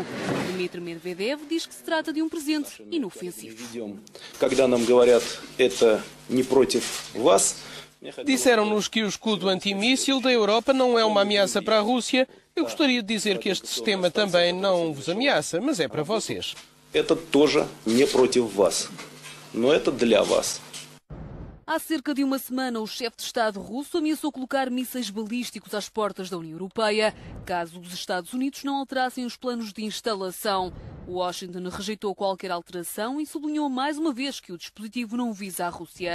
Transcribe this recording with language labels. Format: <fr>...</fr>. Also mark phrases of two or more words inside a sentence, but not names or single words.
<pt>Dmitry Medvedev diz que se trata de um presente inofensivo. Disseram-nos que o escudo antimíssil da Europa não é uma ameaça para a Rússia. Eu gostaria de dizer que este sistema também não vos ameaça, mas é para vocês.</pt> <ru>Это тоже не против вас, но это для вас.</ru> <pt>Há cerca de uma semana, o chefe de Estado russo ameaçou colocar mísseis balísticos às portas da União Europeia, caso os Estados Unidos não alterassem os planos de instalação. Washington rejeitou qualquer alteração e sublinhou mais uma vez que o dispositivo não visa a Rússia.</pt>